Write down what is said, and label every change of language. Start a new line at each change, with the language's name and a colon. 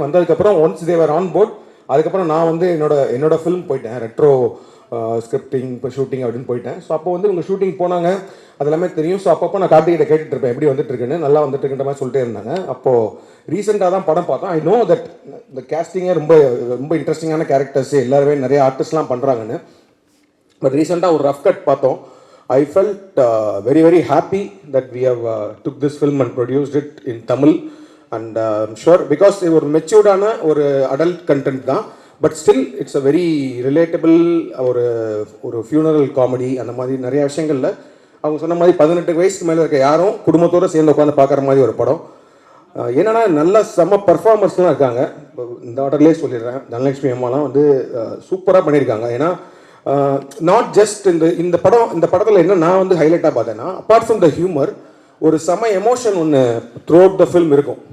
Tamil: வந்ததுக்கப்புறம்
English: once they're on board,
Tamil: அதுக்கப்புறம் நான் வந்து என்னோட ஃபிலிம் போயிட்டேன், ரெட்ரோ ஸ்கிரிப்டிங் இப்போ ஷூட்டிங் அப்படின்னு போயிட்டேன். ஸோ அப்போ வந்து உங்கள் ஷூட்டிங் போனாங்க, அது எல்லாமே தெரியும். ஸோ அப்பப்போ நான் கார்த்திகிட்ட கேட்டுட்டு இருப்பேன் எப்படி வந்துட்டு இருக்குன்னு, நல்லா வந்துட்டு இருக்குன்ற மாதிரி சொல்லிட்டே இருந்தாங்க. அப்போது ரீசெண்டாக தான் படம் பார்த்தோம்.
English: I know that
Tamil: இந்த கேஸ்டிங்கே ரொம்ப ரொம்ப இன்ட்ரெஸ்டிங்கான கேரக்டர்ஸ் எல்லாருமே நிறைய ஆர்டிஸ்ட்லாம் பண்ணுறாங்கன்னு. பட் ரீசெண்டாக ஒரு ரஃப் கட் பார்த்தோம்.
English: I felt very very happy that we have took this film and produced it in Tamil, and I'm sure because it was matured
Tamil: ஆன ஒரு
English: adult content தான், but still it's a very relatable ஒரு funeral comedy.
Tamil: அந்த மாதிரி நிறைய விஷயங்கள்ல அவங்க சொன்ன மாதிரி 18 வயசுக்கு மேலே இருக்க யாரும் குடும்பத்தோடு சேர்ந்து உட்காந்து பார்க்குற மாதிரி ஒரு படம். என்னன்னா நல்ல செம்ம பர்ஃபார்மன்ஸ்லாம் இருக்காங்க. இந்த ஆர்டர்லேயே சொல்லிடுறேன், தனலட்சுமி அம்மாலாம் வந்து சூப்பராக பண்ணியிருக்காங்க. ஏன்னா நாட் ஜஸ்ட் இந்த படத்தில் என்ன நான் வந்து ஹைலைட்டாக பார்த்தேன்னா,
English: apart from the humour
Tamil: ஒரு செம எமோஷன் ஒன்று
English: throughout the film
Tamil: இருக்கும்.